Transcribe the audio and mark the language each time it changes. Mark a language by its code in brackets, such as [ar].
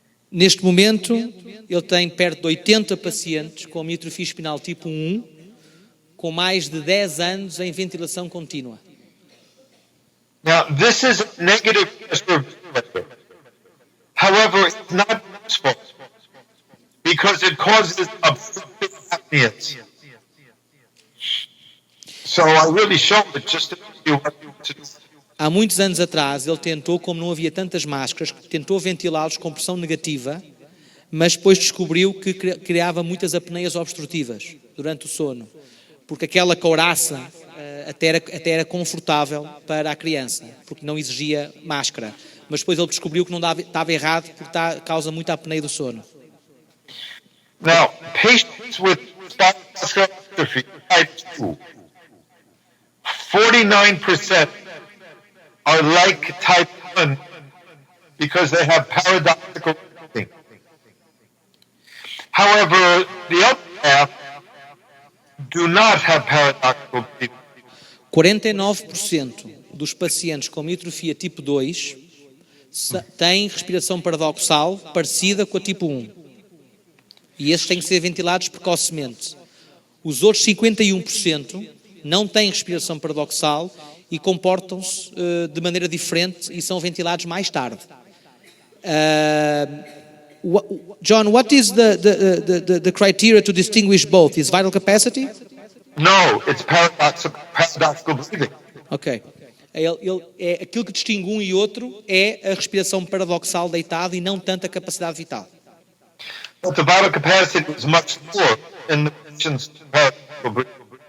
[pt] Neste momento, ele tem perto de 80 pacientes com miotrofia espinal tipo 1, com mais de 10 anos em ventilação contínua. [en] Now, this is a negative pressure ventilator. However, it's not useful because it causes obstructive apneas. So I really showed it just to show you what to do. [pt] Há muitos anos atrás, ele tentou, como não havia tantas máscaras, tentou ventilá-los com pressão negativa, mas depois descobriu que criava muitas apneias obstrutivas durante o sono, porque aquela couraça até era confortável para a criança, porque não exigia máscara. Mas depois ele descobriu que não estava errado, porque causa muita apneia do sono. [en] Now, patients with spinal muscular atrophy type 2, 49% are like type 1 because they have paradoxical breathing. However, the other half do not have paradoxical breathing. [pt] 49% dos pacientes com miotrofia tipo 2 têm respiração paradoxal parecida com a tipo 1. E esses têm que ser ventilados precocemente. Os outros 51% não têm respiração paradoxal e comportam-se de maneira diferente e são ventilados mais tarde. [en] John, what is the criteria to distinguish both? Is vital capacity? No, it's paradoxical breathing. Ok. [pt] Aquilo que distingue um e outro é a respiração paradoxal deitada e não tanto a capacidade vital. [en] But the vital capacity is much lower in the patients with paradoxical breathing.